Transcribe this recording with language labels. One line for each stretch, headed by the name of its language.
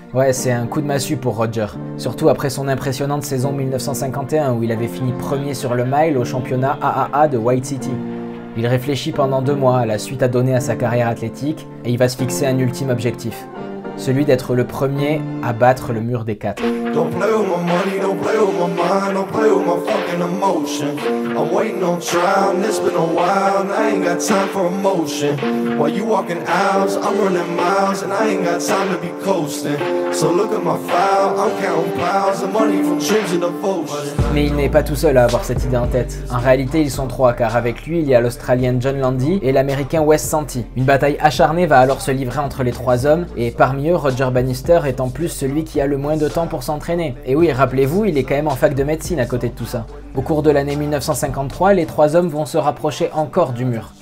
French: Ouais, c'est un coup de massue pour Roger, surtout après son impressionnante saison 1951 où il avait fini premier sur le mile au championnat AAA de White City. Il réfléchit pendant 2 mois à la suite à donner à sa carrière athlétique et il va se fixer un ultime objectif. Celui d'être le premier à battre le mur des 4.
English: Don't play with my money, don't play with my mind, don't play with my fucking emotion. I'm waiting on trial, and it's been a while, and I ain't got time for emotion. While you walking aisles, I'm running miles, and I ain't got time to be coasting. So look at my file, I'm counting piles of money from dreams and devotion.
French: Mais il n'est pas tout seul à avoir cette idée en tête. En réalité, ils sont 3, car avec lui, il y a l'Australien John Landy et l'Américain Wes Santee. Une bataille acharnée va alors se livrer entre les 3 hommes, et parmi eux, Roger Bannister est en plus celui qui a le moins de temps pour s'entraîner. s'entraîner. Et oui, rappelez-vous, il est quand même en fac de médecine à côté de tout ça. Au cours de l'année 1953, les trois hommes vont se rapprocher encore du mur.